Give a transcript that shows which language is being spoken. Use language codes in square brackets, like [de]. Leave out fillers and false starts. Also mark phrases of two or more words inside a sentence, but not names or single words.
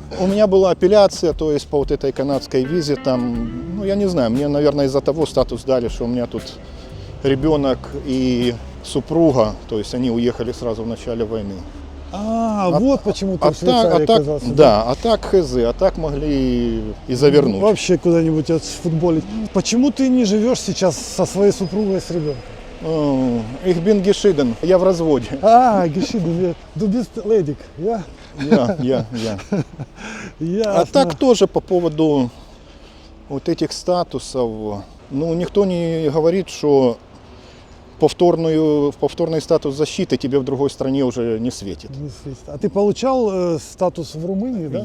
[ru] У меня была апелляция, то есть по вот этой канадской визе, там, ну я не знаю, мне, наверное, из-за того статус дали, что у меня тут ребенок и супруга, то есть они уехали сразу в начале войны. Вот почему ты в Швейцарии оказался. Да, а так хз, а так могли и завернуть. Вообще куда-нибудь отфутболить. Почему ты не живешь сейчас со своей супругой, с ребенком? [de] Ich bin geschieden, [ru] я в разводе. [de] Гешиду, du bist ledig, ja? Я. [ru] Ясно. А так тоже по поводу вот этих статусов, ну никто не говорит, что повторный статус защиты тебе в другой стране уже не светит. Не светит. А ты получал статус в Румынии, да?